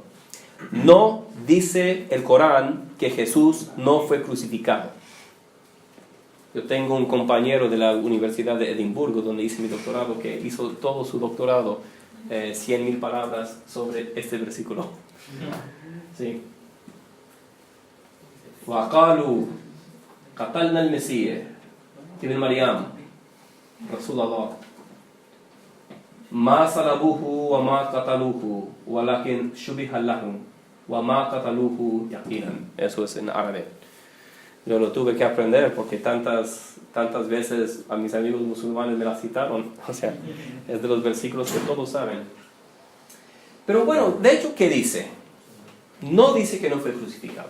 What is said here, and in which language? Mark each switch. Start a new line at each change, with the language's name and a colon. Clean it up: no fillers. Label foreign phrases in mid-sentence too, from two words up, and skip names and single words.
Spanish: No dice el Corán que Jesús no fue crucificado. Yo tengo un compañero de la Universidad de Edimburgo, donde hice mi doctorado, que hizo todo su doctorado, 100.000 palabras sobre este versículo. Sí.
Arabic: وَقَالُوا قَتَلْنَا الْمَسِيحَ ابن مريم رسول الله ما صلبوه وما قتلوه ولكن شبه لهم وما قتلوه يقينا.
Spanish: Eso es en árabe. Yo lo tuve que aprender porque tantas veces a mis amigos musulmanes me la citaron. O sea, es de los versículos que todos saben. Pero bueno, de hecho, ¿qué dice? No dice que no fue crucificado.